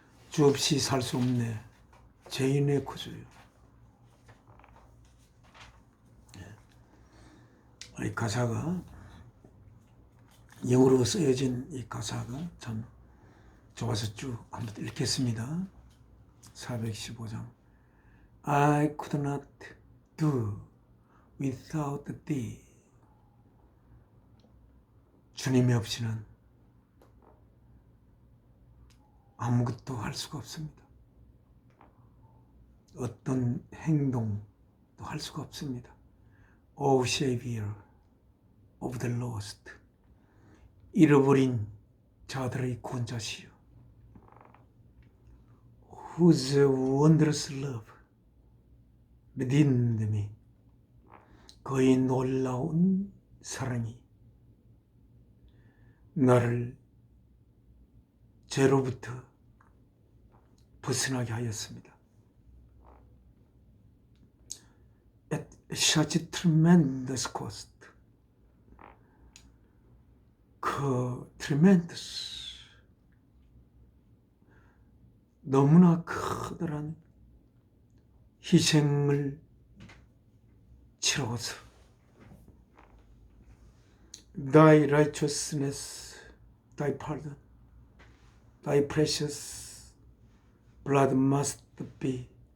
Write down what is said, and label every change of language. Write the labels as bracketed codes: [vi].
[ko] 주 없이 살 수 없네, 죄인의 구주요. 이 가사가, 영어로 쓰여진 이 가사가 참 좋아서 쭉 한번 읽겠습니다. 415장. [en] I could not do without thee. [ko] 주님이 없이는 아무것도 할 수가 없습니다. 어떤 행동도 할 수가 없습니다. [en] O Savior of the lost. [ko] 잃어버린 자들의 구원자시여. [en] Whose wondrous love redeemed me. [ko] 그의 놀라운 사랑이 나를 죄로부터 벗어나게 하였습니다. [en] At such a tremendous cost. 그 tremendous, [ko] 너무나 커다란 희생을 치러서 [en] Thy righteousness, Thy pardon, Thy precious blood must be